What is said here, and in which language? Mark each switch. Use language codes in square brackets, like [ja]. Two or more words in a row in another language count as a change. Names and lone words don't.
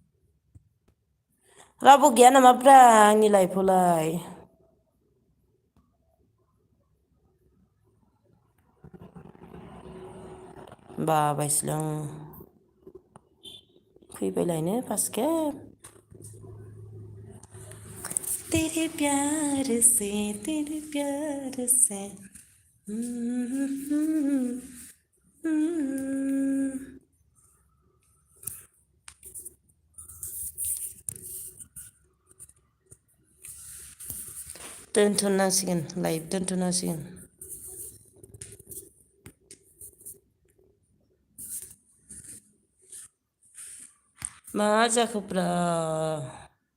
[brx] रावबो गैया नामाब्रा आंनि लाइफआवलाय बाबायसोलै आं फैबायलायनो फार्स्ट खेब तेरे [hi] प्यार से [brx] दोनथ'नांसिगोन लाइभ दोनथ'नांसिगोन मा जाखोब्रा